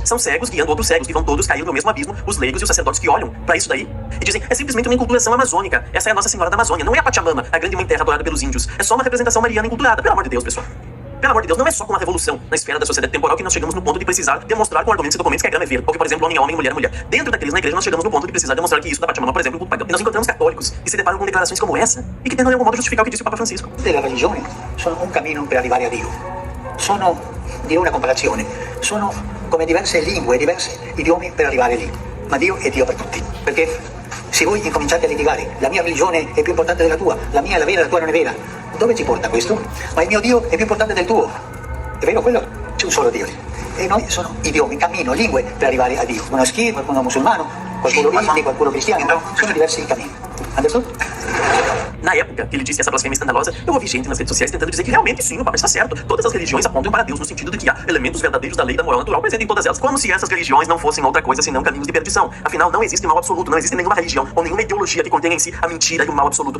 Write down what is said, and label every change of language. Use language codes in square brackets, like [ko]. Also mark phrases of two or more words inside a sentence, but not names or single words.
[pt] São cegos guiando outros cegos, que vão todos cair no mesmo abismo, os leigos e os sacerdotes que olham para isso daí e dizem, é simplesmente uma enculturação amazônica, essa é a Nossa Senhora da Amazônia, não é a Pachamama, a grande mãe terra adorada pelos índios, é só uma representação mariana enculturada, pelo amor de Deus, pessoal. Pelo amor de Deus, não é só com uma revolução na esfera da sociedade temporal que nós chegamos no ponto de precisar demonstrar com argumentos e documentos que a grama é verde, ou que, por exemplo, homem é homem, mulher é mulher. Dentro da crise na igreja, nós chegamos no ponto de precisar demonstrar que isso da Pachamama, por exemplo, é um culto pagão. E nós encontramos católicos que se deparam com declarações como essa e que tentam de algum modo justificar o que disse o Papa Francisco. [it] Le religioni sono un cammino per arrivare a Dio. Sono di una comparazione. Sono come diverse lingue, diversi idiomi per arrivare lì. Ma Dio è Dio per tutti. Perché se voi incominciate a litigare, la mia religione è più importante della tua, la mia è la vera, la tua non è vera, dove ci porta questo? Ma il mio Dio è più importante del tuo. È vero quello? C'è un solo Dio. E noi sono idiomi, cammino, lingue per arrivare a Dio. Uno schi, qualcuno musulmano, qualcuno hindi, qualcuno cristiano. Sono diversi cammini. [pt] Anderson? Na época que ele disse essa blasfêmia escandalosa, eu ouvi gente nas redes sociais tentando dizer que realmente sim, o Papa está certo. Todas as religiões apontam para Deus no sentido de que há elementos verdadeiros da lei da moral natural presentes em todas elas, como se essas religiões não fossem outra coisa senão caminhos de perdição. Afinal, não existe mal absoluto, não existe nenhuma religião ou nenhuma ideologia que contenha em si a mentira e o mal absoluto.